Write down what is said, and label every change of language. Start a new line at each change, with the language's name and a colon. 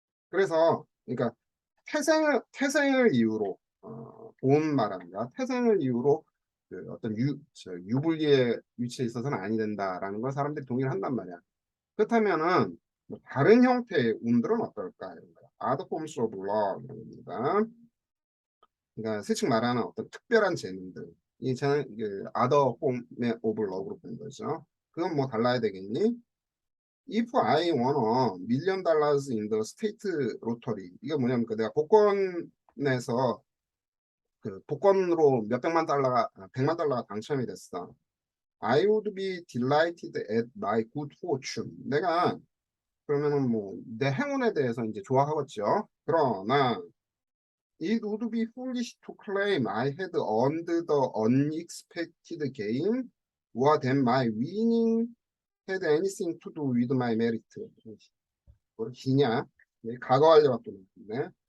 Korean: 그래서 그러니까 태생을 이유로 본 말합니다. 태생을 이유로 어떤 유불리의 위치에 있어서는 아니 된다라는 걸 사람들이 동의를 한단 말이야. 그렇다면은 뭐 다른 형태의 운들은 어떨까? 이런 거야.
English: Other forms of law
Korean: 이런 겁니다. 그러니까 슬쩍 말하는 어떤 특별한 재능들, 이 재능,
English: other form of law
Korean: 로 보는 거죠. 그건 뭐 달라야 되겠니?
English: If I won $1,000,000 in the state lottery,
Korean: 이게 뭐냐면 내가 복권에서 그 복권으로 몇백만 달러가, 100만 달러가 당첨이 됐어.
English: I would be delighted at my good fortune.
Korean: 내가 그러면은 뭐 내 행운에 대해서 이제 좋아하겠죠. 그러나
English: it would be foolish to claim I had earned the unexpected gain or that my winning had anything to do with my merit.
Korean: 뭘 기냐? 과거완료밖에 없네.